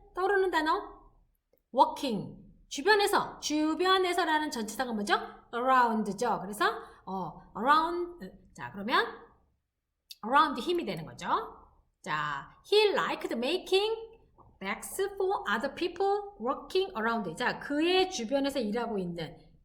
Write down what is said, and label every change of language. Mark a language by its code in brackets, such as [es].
[ko] 떠오르는 단어 walking 주변에서라는 전치사가 뭐죠? around죠. 그래서 around 자 그러면 around 힘이 되는 거죠. [en] 자, he liked making bags for other people working around. [ko] 자, 그의 주변에서 일하고 있는.